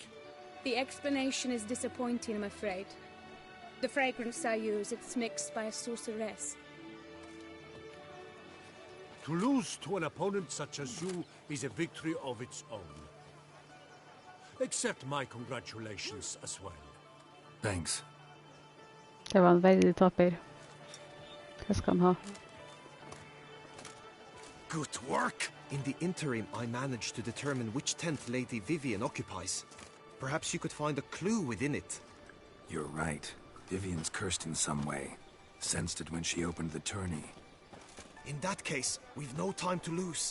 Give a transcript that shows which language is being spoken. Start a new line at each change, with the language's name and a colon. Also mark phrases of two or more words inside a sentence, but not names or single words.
English: The explanation is disappointing, I'm afraid. The fragrance I use, it's mixed by a sorceress. To lose to an opponent such as you is a victory of its own. Accept my congratulations as well. Thanks.
Norwegian: Det var en veldig taper. Hva skal han ha?
English: Good work! In the interim, I managed to determine which tent Lady Vivian occupies. Perhaps you could find a clue within it. You're right. Vivian's cursed in some way. Sensed it when she opened the tourney. In that case, we've no time to lose.